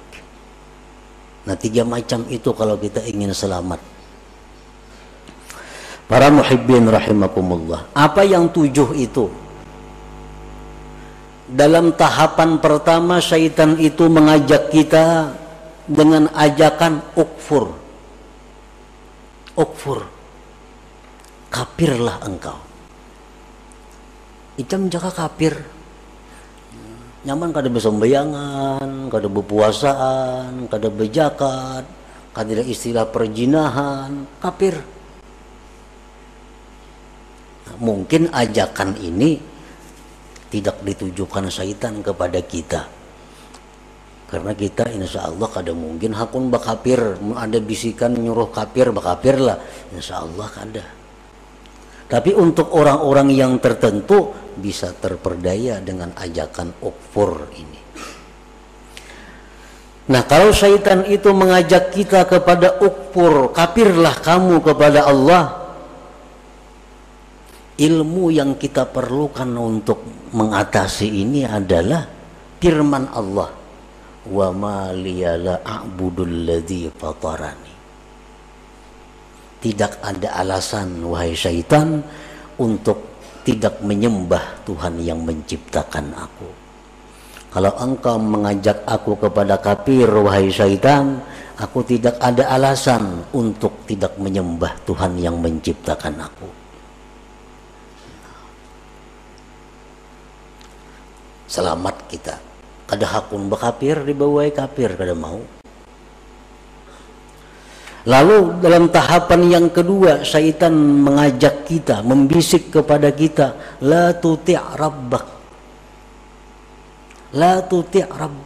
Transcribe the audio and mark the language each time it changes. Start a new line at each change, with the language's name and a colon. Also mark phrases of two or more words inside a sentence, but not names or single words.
Indonesian: Nah, 3 macam itu kalau kita ingin selamat. Para
Arabic: محبين رحمكم الله.
Indonesian: Apa yang 7 itu? Dalam tahapan pertama, syaitan itu mengajak kita dengan ajakan ukfur. Ukfur. Kafirlah engkau.
Banjar: Icam jaka kafir. Nyaman kada besembayangan, kada berpuasaan, kada berzakat, kada istilah perjinahan, kafir.
Indonesian: Nah, mungkin ajakan ini tidak ditujukan syaitan kepada kita, karena kita
Arabic: إن شاء الله
Banjar: kada mungkin hakun bakafir. Ada bisikan nyuruh kafir, bakafir lah,
Arabic: إن شاء الله
Banjar: kada.
Indonesian: Tapi untuk orang-orang yang tertentu bisa terperdaya dengan ajakan ukfur ini. Nah, kalau syaitan itu mengajak kita kepada ukfur, kafirlah kamu kepada Allah, ilmu yang kita perlukan untuk mengatasi ini adalah firman Allah,
Arabic: وما لي لا أعبد الذي فطرني.
Indonesian: Tidak ada alasan, wahai syaitan, untuk tidak menyembah Tuhan yang menciptakan aku. Kalau engkau mengajak aku kepada kafir, wahai syaitan, aku tidak ada alasan untuk tidak menyembah Tuhan yang menciptakan aku. Selamat kita.
Banjar: Kada hakun bakafir, dibawai kafir, kada mau.
Indonesian: Lalu dalam tahapan yang kedua, syaitan mengajak kita, membisik kepada kita,
Arabic: لا تطع ربك. لا تطع ربك.